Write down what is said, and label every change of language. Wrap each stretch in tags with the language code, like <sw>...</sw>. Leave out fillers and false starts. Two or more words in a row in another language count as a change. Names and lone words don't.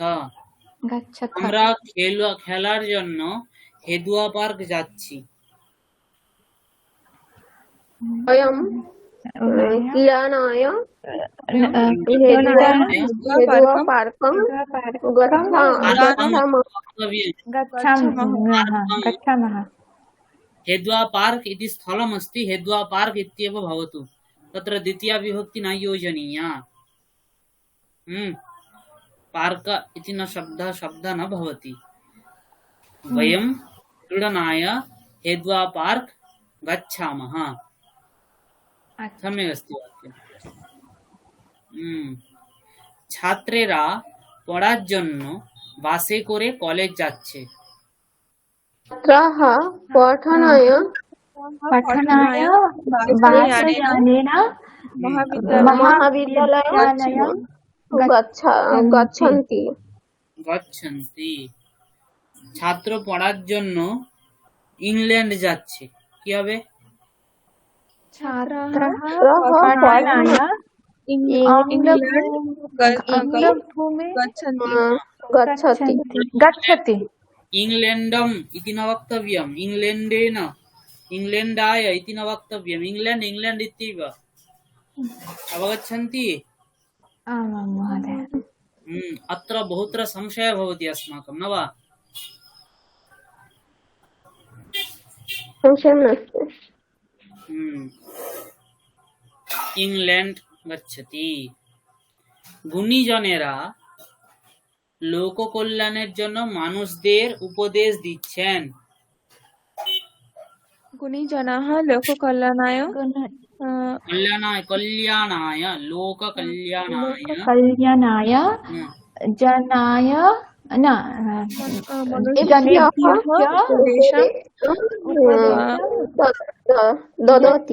<bn>আমরা খেলার জন্য হেদুয়া পার্ক যাচ্ছি</bn> <sa>अयं किरानाय हेद्वा पार्कं गच्छामः। गच्छामः। हेद्वा पार्क इति स्थलमस्ति, हेद्वा पार्क इत्येव भवतु, तत्र द्वितीया विभक्ति न योजनीया। पार्क इति न शब्द न भवति। वयं क्रीडनाय हेद्वा पार्क गच्छामः। सम्यक् अस्ति वाक्यम्।</sa> <bn>ছাত্রেরা পড়ার জন্য বাসে করে কলেজ যাচ্ছে।</bn> <sa>छात्राः पठनाय वासयानेन महाविद्यालयं गच्छन्ति। গচ্ছন্তি।</sa> <bn>ছাত্র পড়ার জন্য ইংল্যান্ড যাচ্ছে, কি হবে?</bn> <sa>छात्रः पठनाय गच्छति। गच्छति। इंग्लैंडम इति न वक्तव्यम्, इंग्लैंडेन, इंग्लैंडाय इति न वक्तव्यम्, इंग्लैंड इंग्लैंड इत्येव। अवगच्छन्ति? आमां महोदय। अत्र बहुत्र संशयः भवति अस्माकं, न वा? संशयं नास्ति। इंग्लैंड गच्छति।</sa> <bn>গুণীজনেরা লোক কল্যাণের জন্য মানুষদের উপদেশ দিচ্ছেন।</bn> <sa>गुणीजनाः लोककल्याणाय कल्याणाय लोक कल्याणाय कल्याणाय जनाय न ददति।</sa>